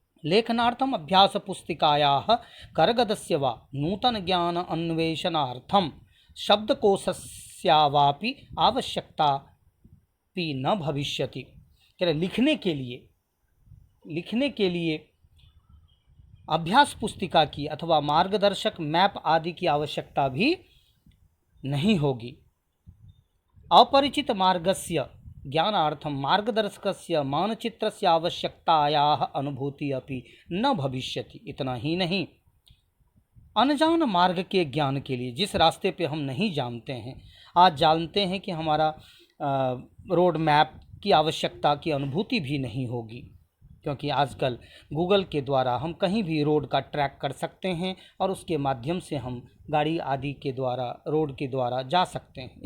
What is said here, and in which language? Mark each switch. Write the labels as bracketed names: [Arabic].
[Sanskrit] लेखनार्थम अभ्यास पुस्तिकायाः करगदस्य वा नूतन ज्ञान अन्वेषणार्थम शब्दकोशस्यावापि आवश्यकता भी न भविष्यति। [Hindi] लिखने के लिए अभ्यास पुस्तिका की अथवा मार्गदर्शक मैप आदि की आवश्यकता भी नहीं होगी। [Sanskrit] अपरिचित मार्गस्य ज्ञानार्थम मार्गदर्शकस्य मानचित्रस्य आवश्यकतायाः अनुभूति अपि न भविष्यति। [Hindi] इतना ही नहीं, अनजान मार्ग के ज्ञान के लिए, जिस रास्ते पे हम नहीं जानते हैं, आज जानते हैं कि हमारा रोड मैप की आवश्यकता की अनुभूति भी नहीं होगी, क्योंकि आजकल गूगल के द्वारा हम कहीं भी रोड का ट्रैक कर सकते हैं और उसके माध्यम से हम गाड़ी आदि के द्वारा रोड के द्वारा जा सकते हैं।